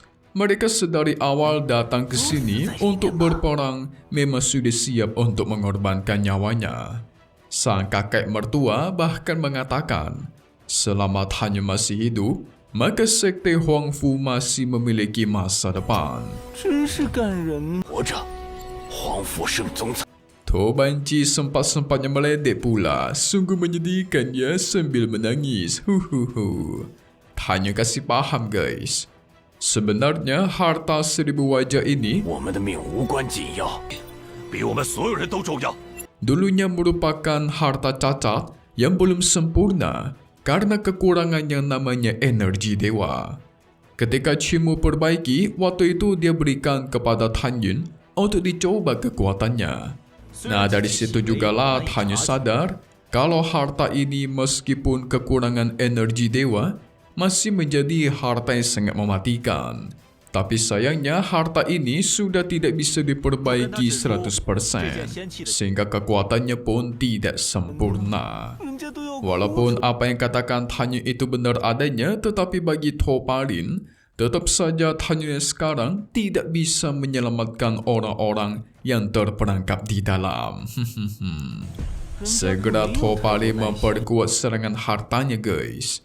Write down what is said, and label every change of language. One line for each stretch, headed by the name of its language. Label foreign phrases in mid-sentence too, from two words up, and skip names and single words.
Indonesian: Mereka sedari awal datang ke sini untuk berperang memang sudah siap untuk mengorbankan nyawanya. Sang kakek mertua bahkan mengatakan, selama Tan Yun masih hidup, maka sekte Huangfu masih memiliki masa depan.
Chinese: 真是感人。活着，皇甫圣宗才
Indonesian: Tobanci sempat-sempatnya meledek pula. Sungguh menyedihkan ya sambil menangis. Tan Yun kasih paham guys. Sebenarnya harta 1000 wajah ini
Chinese: 我们的命无关紧要，比我们所有人都重要。
Indonesian: dulunya merupakan harta cacat yang belum sempurna karena kekurangan yang namanya energi dewa. Ketika Qin Mo perbaiki, waktu itu dia berikan kepada Tan Yun untuk dicoba kekuatannya. Nah, dari situ jugalah Tan Yun sadar kalau harta ini meskipun kekurangan energi dewa masih menjadi harta yang sangat mematikan. Tapi sayangnya harta ini sudah tidak bisa diperbaiki 100%, sehingga kekuatannya pun tidak sempurna.
Chinese: 人家都要
Indonesian: Walaupun apa yang katakan Tan Yun itu benar adanya, tetapi bagi Topalin, tetap saja Tan Yun sekarang tidak bisa menyelamatkan orang-orang yang terperangkap di dalam. Segera Topalin memperkuat serangan hartanya guys.